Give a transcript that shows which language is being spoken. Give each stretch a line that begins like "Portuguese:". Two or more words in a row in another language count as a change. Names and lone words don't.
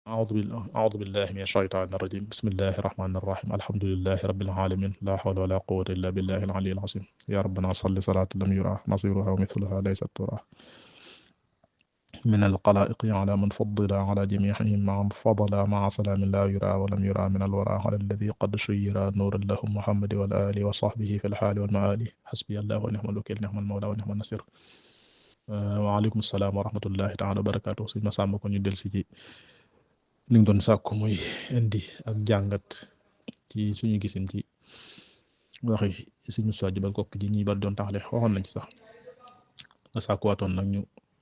Arabic: أعوذ بالله من الشيطان الرجيم بسم الله الرحمن الرحيم الحمد لله رب العالمين لا حول ولا قوة إلا بالله العلي العظيم يا ربنا صل صلاة لم يرى نظيرها ومثلها ليست ترى من القلائق على من فضل على جميعهم مع فضل مع سلام لا يرى ولم يرى من الورى على الذي قد شير نور له محمد والآل وصحبه في الحال والمآل حسبي الله ونعم الوكيل نعم المولى ونعم النصير. وعليكم السلام و رحمة الله تعالى و بركاته
Wolof: sëñ Massamba ko ñu del si ci li nga doon sàkku muy indi ak jàngat ci suñu gisin ci waxi suñu sojj ba kokk ji ñuy bari doon taxale waxoon nañ ci sax nga sàkkuwaatoon nag ñu